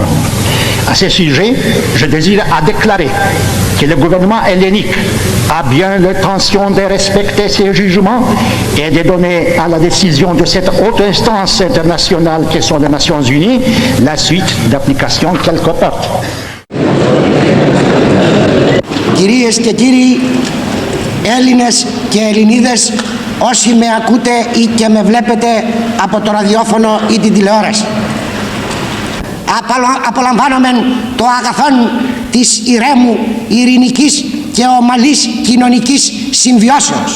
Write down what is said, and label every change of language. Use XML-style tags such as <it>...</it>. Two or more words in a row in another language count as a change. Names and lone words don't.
<fr>À ce sujet, je désire déclarer que le gouvernement hellénique a bien l'intention de respecter ces jugements et de donner à la décision de cette haute instance internationale que sont les Nations Unies la suite d'application qu'elle comporte.</fr> <el>Κυρίες και κύριοι, Έλληνες και Ελληνίδες, όσοι με ακούτε ή και με βλέπετε από το ραδιόφωνο ή την τηλεόραση, απολαμβάνομεν το αγαθόν της ηρέμου, ειρηνικής και ομαλής κοινωνικής συμβιώσεως.</el>